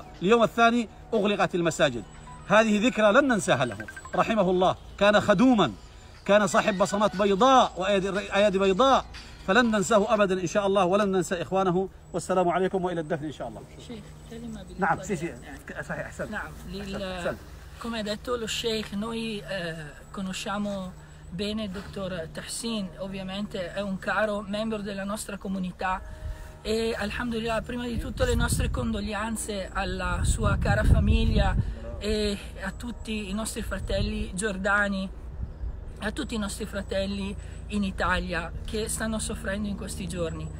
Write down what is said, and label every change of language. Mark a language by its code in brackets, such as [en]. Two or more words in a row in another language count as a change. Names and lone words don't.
[ar] اليوم الثاني أغلقت المساجد. هذه ذكرى لن ننساها له رحمه الله. كان خدوما، كان صاحب بصمات بيضاء وأيادي بيضاء، فلن ننساه أبدا إن شاء الله، ولن ننسى إخوانه. والسلام عليكم وإلى الدفن إن شاء الله. Sheikh, كلمة نعم صحيح أحسن. [it] نعم come ha detto lo Sheikh, noi conosciamo bene il dottor Tahsin, ovviamente è un caro membro della nostra comunità e alhamdulillah, prima di tutto le nostre condoglianze alla sua cara famiglia e a tutti i nostri fratelli giordani, a tutti i nostri fratelli in Italia che stanno soffrendo in questi giorni.